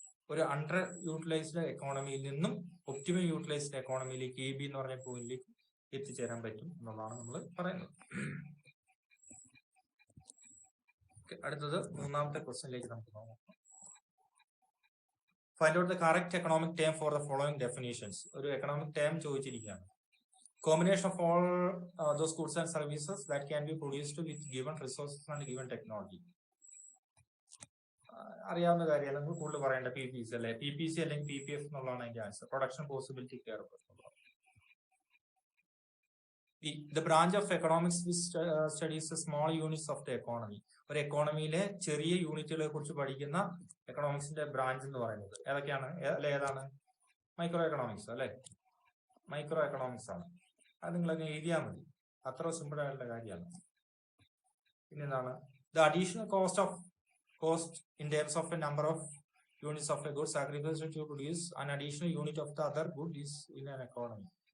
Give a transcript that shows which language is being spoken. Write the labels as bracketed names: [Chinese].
[Malayalam] ഒരു under utilised എക്കോണമിയിൽ നിന്നും optimum utilised എക്കോണമിയിലേക്ക് AB എന്ന് പറഞ്ഞ പോയിന്റിലേക്ക് എത്തിച്ചേരാൻ പറ്റും എന്നുള്ളതാണ് നമ്മൾ പറയുന്നത്. അടുത്തത് മൂന്നാമത്തെ ക്വസ്റ്റ്യനിലേക്ക് നമുക്ക് നോക്കാം. [English] Find out the correct economic term for the following definitions. [Malayalam] ഒരു economic term ചോദിച്ചിരിക്കുകയാണ്. [English] Combination of all those goods and services that can be produced with given resources and given technology. [Malayalam] അറിയാവുന്ന കാര്യമാണ്, നമ്മൾ കൂടുതൽ പറയേണ്ട PPC അല്ലെ, PPC അല്ലെങ്കിൽ PPF എന്നുള്ളതാണ് അതിന്റെ answer. [English] Production possibility curve. The branch of economics which studies the small units of the economy. [Malayalam] ഒരു എക്കോണമിയിലെ ചെറിയ യൂണിറ്റുകളെ കുറിച്ച് പഠിക്കുന്ന എക്കണോമിക്സിന്റെ ബ്രാഞ്ച് എന്ന് പറയുന്നത് ഏതൊക്കെയാണ്? ഏതാണ്? മൈക്രോ എക്കണോമിക്സ് അല്ലെ, മൈക്രോ എക്കണോമിക്സ് ആണ്. അത് നിങ്ങളൊക്കെ എഴുതിയാൽ മതി, അത്ര സിമ്പിൾ ആയിട്ടുള്ള കാര്യമാണ്. പിന്നെന്താണ്? [English] The additional cost in terms of a number of units of a good sacrificed to produce an additional unit of the other good is in an economy.